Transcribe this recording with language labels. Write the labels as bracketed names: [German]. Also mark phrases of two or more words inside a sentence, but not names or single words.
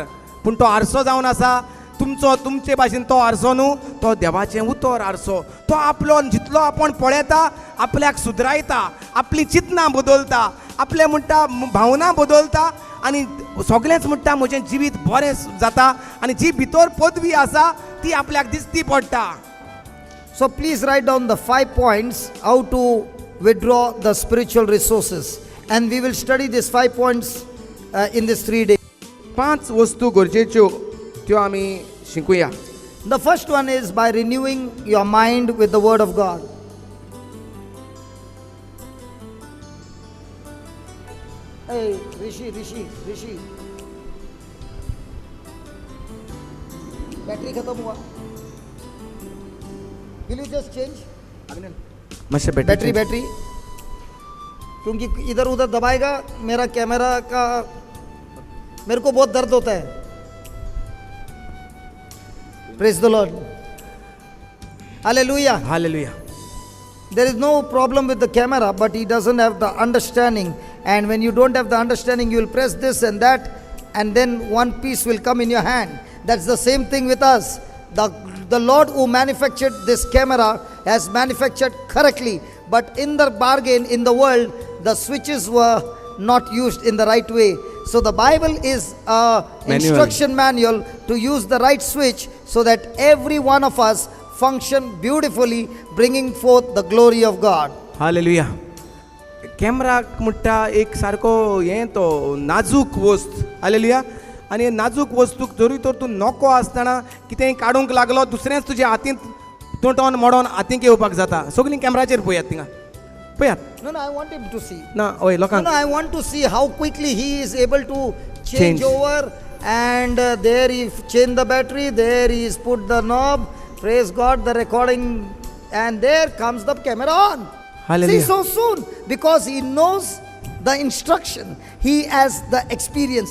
[Konkani] पूण तो आरसो जावन आसा तुमचे भाशेन तो आरसो न्हू, तो देवाचें उतर आरसो. तो आपलो जितलो आपूण पळयता आपल्याक सुदरायता, आपली चिंतनां बदलता, आपले म्हणटा भावना बदलता आनी सगळेंच म्हणटा म्हजें जिवीत बरें जाता आनी जी भितर पदवी आसा ती आपल्याक दिसती पडटा. [English] So please write down the 5 points how to withdraw the spiritual resources, and we will study these 5 points in this 3 days. [Konkani] 5 वस्तू गरजेच्यो त्यो आमी शिकुया. [English] The first one is by renewing your mind with the word of God. Hey, Rishi. [Hindi] Battery खत्म हुआ. [English] Will you just change? [Konkani] मातशें [Hindi] बैटरी क्योंकि इधर उधर दबाएगा मेरा कैमरा का, मेरे को बहुत दर्द होता है. [English] Praise the Lord. Hallelujah. Hallelujah. There is no problem with the camera, but he doesn't have the understanding. And when you don't have the understanding, you will press this and that, and then one piece will come in your hand. That's the same thing with us. The Lord who manufactured this camera has manufactured correctly, but in the bargain in the world, the switches were not used in the right way. So the Bible is a instruction manual to use the right switch so that every one of us function beautifully, bringing forth the glory of God. Hallelujah. [Konkani] कॅमेराक म्हणटा एक सारको हें तो नाजूक वस्त. हालेलुया. आनी नाजूक वस्तूक जरी तर तूं नॉको आसतना कितेंय काडूंक लागलो दुसरेंच तुज्या हातींत तुटोन मोडोन हातींक येवपाक जाता. सगळीं कॅमेराचेर पळयात थिंगा. पळयात [English] No, no, I want him to see. [Konkani] ना हय [English] No, [Konkani] लोकांक [English] no, I want to see how quickly he is able to change Change. over. And there he changed the battery, there he is put the knob. Praise God, the recording, and there comes the camera on. Hallelujah. See, so soon, because he knows the instruction, he has the experience.